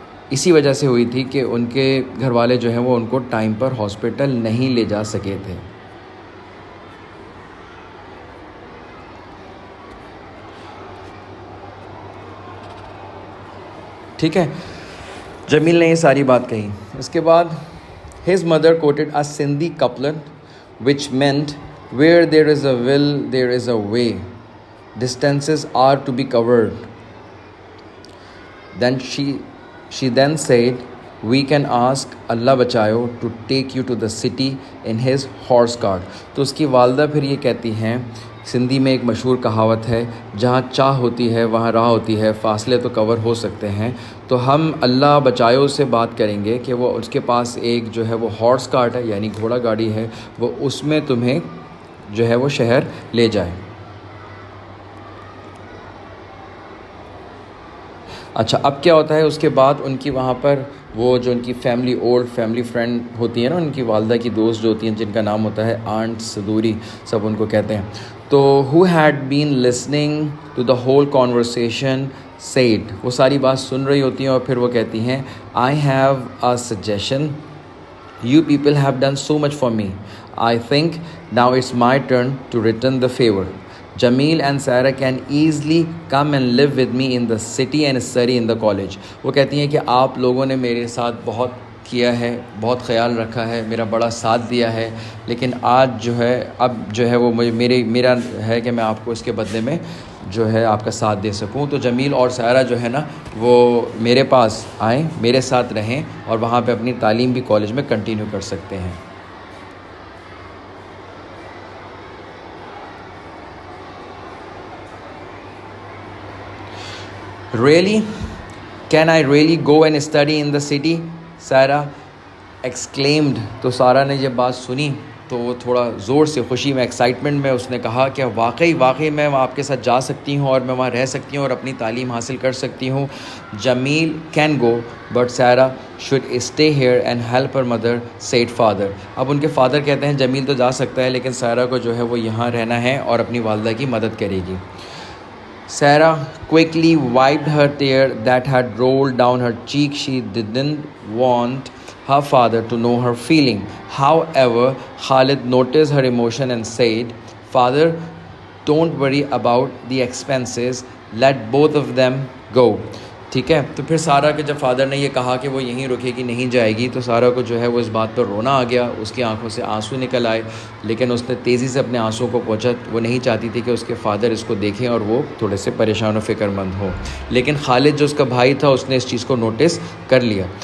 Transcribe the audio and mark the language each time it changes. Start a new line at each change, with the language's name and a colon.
Urdu: اسی وجہ سے ہوئی تھی کہ ان کے گھر والے جو ہیں وہ ان کو ٹائم پر ہاسپٹل نہیں لے جا سکے تھے. ٹھیک ہے، جمیل نے یہ ساری بات کہی. اس کے بعد
English: his mother quoted a Sindhi couplet which meant where there is a will there is a way, distances are to be covered. Then she then said, we can ask Allah bachayo to take you to the city in his horse cart.
Urdu: تو اس کی والدہ پھر یہ کہتی ہیں، سندھی میں ایک مشہور کہاوت ہے، جہاں چاہ ہوتی ہے وہاں راہ ہوتی ہے، فاصلے تو کور ہو سکتے ہیں. تو ہم اللہ بچایو سے بات کریں گے کہ وہ اس کے پاس ایک جو ہے وہ ہارس کارٹ ہے، یعنی گھوڑا گاڑی ہے، وہ اس میں تمہیں جو ہے وہ شہر لے جائے. اچھا، اب کیا ہوتا ہے اس کے بعد ان کی وہاں پر وہ جو ان کی فیملی، اولڈ فیملی فرینڈ ہوتی ہے نا، ان کی والدہ کی دوست جو ہوتی ہیں، جن کا نام ہوتا ہے آنٹ صدوری، سب ان کو کہتے ہیں. تو
English: who had been listening to the whole conversation said،
Urdu: وہ ساری بات سن رہی ہوتی ہیں اور پھر وہ کہتی ہیں
English: I have a suggestion. You people have done so much for me. I think now it's my turn to return the favor. Jamil and Sarah can easily come and live with me in the city and study in the college.
Urdu: وہ کہتی ہیں کہ آپ لوگوں نے میرے ساتھ بہت کیا ہے، بہت خیال رکھا ہے، میرا بڑا ساتھ دیا ہے، لیکن آج جو ہے اب جو ہے وہ میرا ہے کہ میں آپ کو اس کے بدلے میں جو ہے آپ کا ساتھ دے سکوں. تو جمیل اور سارہ جو ہے نا وہ میرے پاس آئیں، میرے ساتھ رہیں اور وہاں پہ اپنی تعلیم بھی کالج میں کنٹینیو کر سکتے ہیں.
English: Really? Can I really go and study in the city? Sarah exclaimed.
Urdu: تو سارہ نے یہ بات سنی تو وہ تھوڑا زور سے خوشی میں، ایکسائٹمنٹ میں اس نے کہا کہ واقعی میں آپ کے ساتھ جا سکتی ہوں اور میں وہاں رہ سکتی ہوں اور اپنی تعلیم حاصل کر سکتی ہوں.
English: Jamil can go but Sarah should stay here and help her mother, said father.
Urdu: اب ان کے فادر کہتے ہیں جمیل تو جا سکتا ہے لیکن سارہ کو جو ہے وہ یہاں رہنا ہے اور اپنی والدہ کی مدد کرے گی.
English: Sarah quickly wiped her tear that had rolled down her cheek. She didn't want her father to know her feeling. However, Khalid noticed her emotion and said, "Father, don't worry about the expenses. Let both of them go."
Urdu: ٹھیک ہے. تو پھر سارہ کے جب father نے یہ کہا کہ وہ یہیں رکے گی, نہیں جائے گی, تو سارہ کو جو ہے وہ اس بات پر رونا آ گیا, اس کی آنکھوں سے آنسو نکل آئے, لیکن اس نے تیزی سے اپنے آنسو کو پوچھا. وہ نہیں چاہتی تھی کہ اس کے فادر اس کو دیکھیں اور وہ تھوڑے سے پریشان و فکر مند ہوں. لیکن خالد جو اس کا بھائی تھا, اس نے اس چیز کو نوٹس کر لیا.